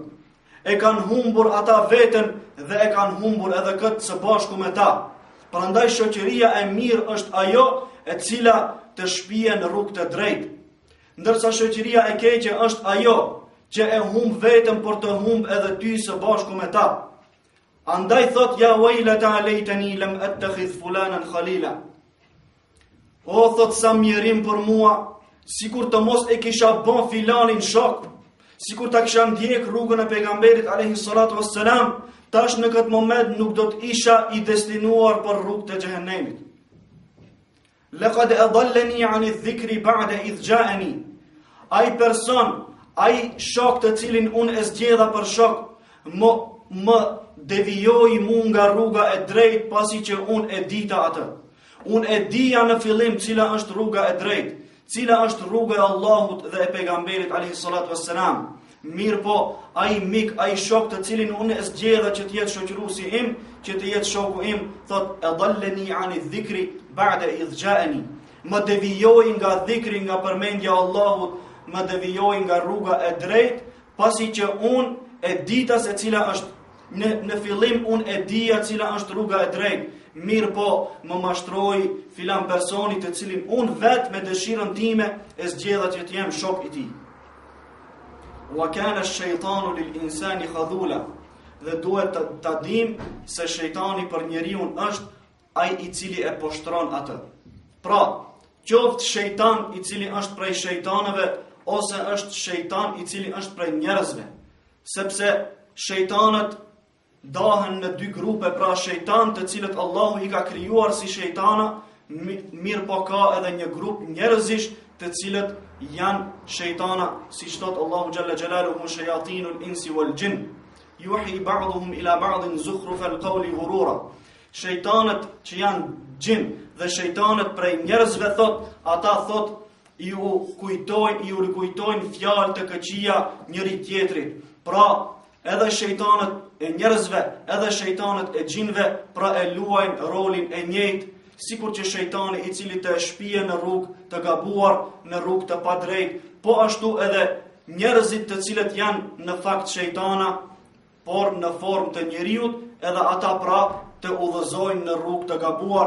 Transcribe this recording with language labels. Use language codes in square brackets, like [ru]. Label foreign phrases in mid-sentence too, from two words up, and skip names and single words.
[sq] E kanë humbur ata veten dhe e kanë humbur edhe këtë së bashku me ta. Prandaj shoqëria e mirë është ajo e cila të shpije në rrugë të drejtë. Ndërsa shoqëria e keqe është ajo që e humb vetëm për të humb edhe ty së bashku me ta. Andaj thot: [ar] يا ويلتا ليتني لم أتخذ فلانا خليلا. [sq] O thot, sa mjerim për mua, sikur të mos e kisha bën filanin shok, sikur ta kisha ndjek rrugën e pejgamberit [ar] عليه الصلاة والسلام, [sq] tash në këtë moment nuk do të isha i destinuar për rrugë të xhehenemit. [ar] لقد أضلني عن الذكر بعد إذ جاءني. [sq] Ai person, ai shok të cilin unë e zgjedha për shok, më devijoj mu nga rruga e drejt pasi që unë e dita atë. Unë e dija në fillim cila është rruga e drejt, cila është rruga e Allahut dhe e pejgamberit [ar] عليه الصلاة والسلام. [sq] Mirë po, ai mik, ai shok të cilin unë e zgjedha që të jetë shoqëruesi im, që të jetë shoku im, thot e [ar] أضلني عن الذكر بعد إذ جاءني. [sq] Më devijoi nga dhikri, nga përmendja e Allahut, më devijoi nga rruga e drejt, pasi që unë e dita se cila është në fillim unë e dija cila është rruga e drejt. Mirë po, më mashtroi filan personi të cilin unë vetë me dëshirën time e zgjedha që të jem shok i tij. [ar] وكان الشيطان للإنسان خذولا. [sq] Dhe duhet ta dim se shejtani për njeriu është ai i cili e poshtron atë. Pra, qoftë shejtan i cili është prej shejtanëve ose është shejtan i cili është prej njerëzve. Sepse shejtanët dahen në dy grupe, pra shejtan të cilët Allahu i ka krijuar si shejtana, mirë po ka edhe një grup njerëzish të cilët janë shejtana, siç thot Allahu [ar] جل جلاله شياطين الإنس والجن يوحي بعضهم إلى بعض زخرف القول غرورا. [sq] Shejtanët që janë gjin dhe shejtanët prej njerëzve thot, ata thot ju rikujtojnë fjalë të këqija njëri tjetrit. Pra, edhe shejtanët e njerëzve, edhe shejtanët e gjinve, pra e luajnë rolin e njëjtë, sikur që shejtani i cili të shpije në rrugë të gabuar, në rrugë të padrejt, po ashtu edhe njerëzit të cilët janë në fakt shejtana, por në formë të njeriut, edhe ata pra të udhëzojnë në rrugë të gabuar.